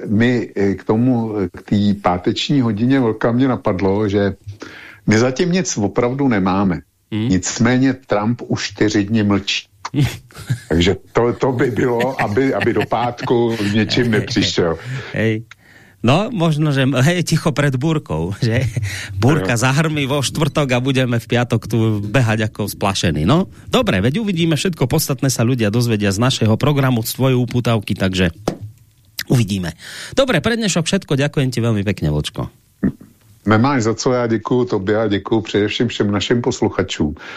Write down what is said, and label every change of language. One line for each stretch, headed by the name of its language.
Czech: My k tomu, k tý páteční hodine Vlka, mne napadlo, že my zatím nic opravdu nemáme. Nicméně Trump už 4 dny mlčí. Takže to by bylo, aby do pátku s něčím nepřišel.
Slovak: Hej. No, možno, že hej, ticho pred búrkou, že búrka zahrmí vo štvrtok a budeme v piatok tu behať ako splašení. No, dobre, veď uvidíme, všetko podstatné sa ľudia dozvedia z našeho programu, z tvojej upútavky, takže uvidíme. Dobre, pre dnešok všetko, ďakujem ti veľmi pekne, Vlčko.
Czech: Nemáš za co, ja děkuju tobě a děkuju především všem našim posluchačům.